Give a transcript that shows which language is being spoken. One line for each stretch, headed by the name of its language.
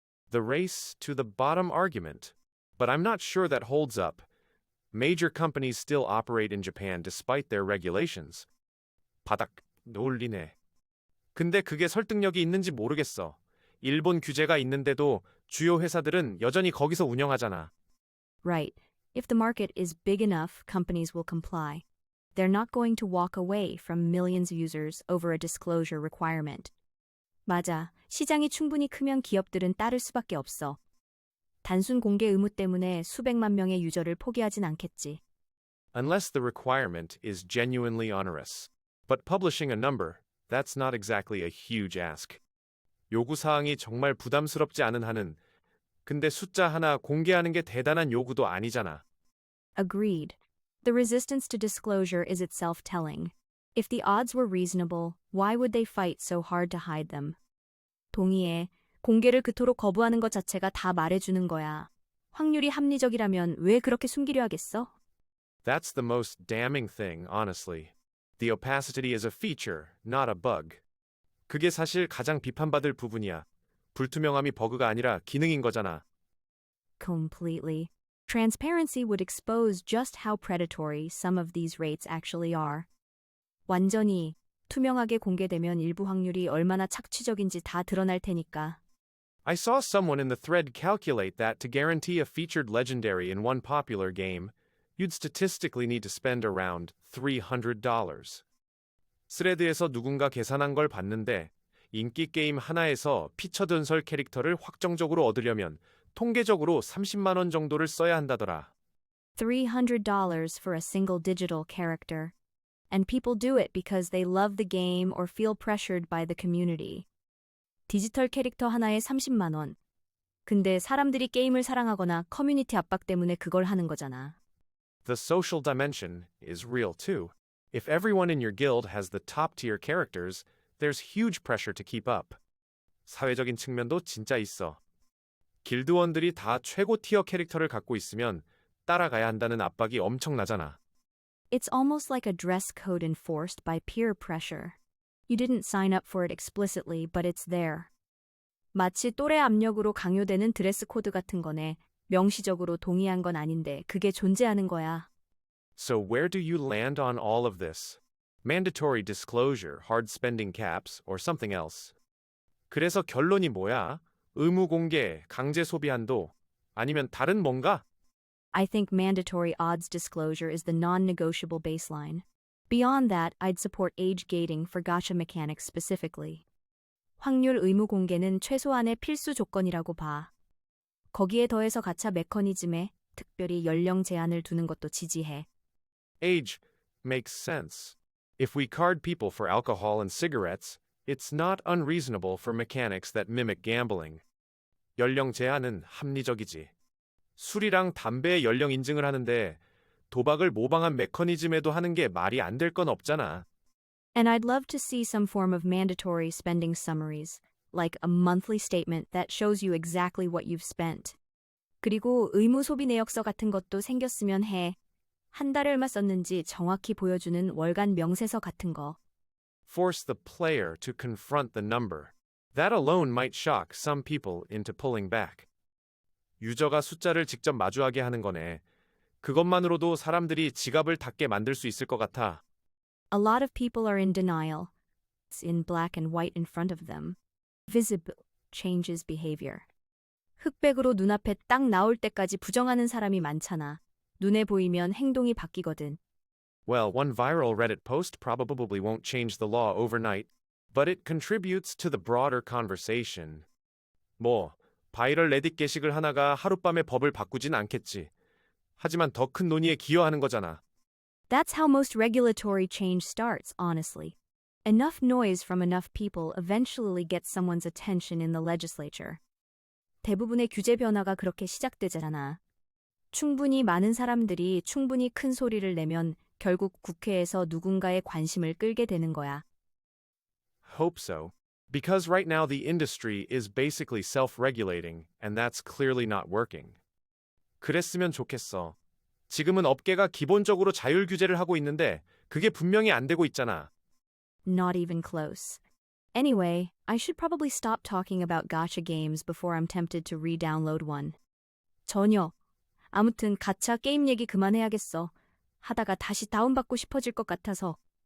English: The race to the bottom argument. But I'm not sure that holds up. Major companies still operate in Japan despite their regulations.
Korean: 바닥 논리네. 근데 그게 설득력이 있는지 모르겠어. 일본 규제가 있는데도 주요 회사들은 여전히 거기서 운영하잖아.
English: Right. If the market is big enough, companies will comply. They're not going to walk away from millions of users over a disclosure requirement.
Korean: 맞아. 시장이 충분히 크면 기업들은 따를 수밖에 없어. 단순 공개 의무 때문에 수백만 명의 유저를 포기하진 않겠지.
English: Unless the requirement is genuinely onerous. But publishing a number, that's not exactly a huge ask.
Korean: 요구사항이 정말 부담스럽지 않은 한은 근데 숫자 하나 공개하는 게 대단한 요구도 아니잖아.
English: Agreed. The resistance to disclosure is itself telling. If the odds were reasonable, why would they fight so hard to hide them?
Korean: 동의해. 공개를 그토록 거부하는 것 자체가 다 말해주는 거야. 확률이 합리적이라면 왜 그렇게 숨기려 하겠어?
English: That's the most damning thing, honestly. The opacity is a feature, not a bug.
Korean: 그게 사실 가장 비판받을 부분이야. 불투명함이 버그가 아니라 기능인 거잖아.
English: Completely. Transparency would expose just how predatory some of these rates actually are.
Korean: 완전히 투명하게 공개되면 일부 확률이 얼마나 착취적인지 다 드러날 테니까.
English: I saw someone in the thread calculate that to guarantee a featured legendary in one popular game, you'd statistically need to spend around $300.
Korean: 스레드에서 누군가 계산한 걸 봤는데 인기 게임 하나에서 피처 전설 캐릭터를 확정적으로 얻으려면 통계적으로 30만 원 정도를 써야 한다더라.
English: $300 for a single digital character. And people do it because they love the game or feel pressured by the community.
Korean: 디지털 캐릭터 하나에 30만 원. 근데 사람들이 게임을 사랑하거나 커뮤니티 압박 때문에 그걸 하는 거잖아.
English: The social dimension is real too. If everyone in your guild has the top-tier characters, there's huge pressure to keep up.
Korean: 사회적인 측면도 진짜 있어. 길드원들이 다 최고 티어 캐릭터를 갖고 있으면 따라가야 한다는 압박이 엄청나잖아.
English: It's almost like a dress code enforced by peer pressure. You didn't sign up for it explicitly, but it's there.
Korean: 마치 또래 압력으로 강요되는 드레스 코드 같은 거네. 명시적으로 동의한 건 아닌데 그게 존재하는 거야.
English: So where do you land on all of this? Mandatory disclosure, hard spending caps, or something else?
Korean: 그래서 결론이 뭐야? 의무 공개, 강제 소비 한도, 아니면 다른 뭔가?
English: I think mandatory odds disclosure is the non-negotiable baseline. Beyond that, I'd support age gating for gacha mechanics specifically.
Korean: 확률 의무 공개는 최소한의 필수 조건이라고 봐. 거기에 더해서 가차 메커니즘에 특별히 연령 제한을 두는 것도 지지해.
English: Age makes sense. If we card people for alcohol and cigarettes, It's not unreasonable for mechanics that mimic gambling.
Korean: 연령 제한은 합리적이지. 술이랑 담배의 연령 인증을 하는데 도박을 모방한 메커니즘에도 하는 게 말이 안 될 건 없잖아.
English: And I'd love to see some form of mandatory spending summaries, like a monthly statement that shows you exactly what you've spent.
Korean: 그리고 의무 소비 내역서 같은 것도 생겼으면 해. 한 달에 얼마 썼는지 정확히 보여주는 월간 명세서 같은 거.
English: Force the player to confront the number. That alone might shock some people into pulling back.
Korean: 유저가 숫자를 직접 마주하게 하는 거네. 그것만으로도 사람들이 지갑을 닫게 만들 수 있을 것 같아.
English: A lot of people are in denial. It's in black and white in front of them. Visible changes behavior.
Korean: 흑백으로 눈앞에 딱 나올 때까지 부정하는 사람이 많잖아. 눈에 보이면 행동이 바뀌거든.
English: Well, one viral Reddit post probably won't change the law overnight, but it contributes to the broader conversation.
Korean: 뭐, 바이럴 레딧 게시글 하나가 하룻밤에 법을 바꾸진 않겠지. 하지만 더 큰 논의에 기여하는 거잖아.
English: That's how most regulatory change starts, honestly. Enough noise from enough people eventually gets someone's attention in the legislature.
Korean: 대부분의 규제 변화가 그렇게 시작되잖아. 충분히 많은 사람들이 충분히 큰 소리를 내면 결국 국회에서 누군가의 관심을 끌게 되는 거야.
English: Hope so. Because right now the industry is basically self-regulating, and that's clearly not working.
Korean: 그랬으면 좋겠어. 지금은 업계가 기본적으로 자율 규제를 하고 있는데 그게 분명히 안 되고 있잖아.
English: Not even close. Anyway, I should probably stop talking about gacha games before I'm tempted to re-download one.
Korean: 전혀. 아무튼 가챠 게임 얘기 그만해야겠어. 하다가 다시 다운받고 싶어질 것 같아서.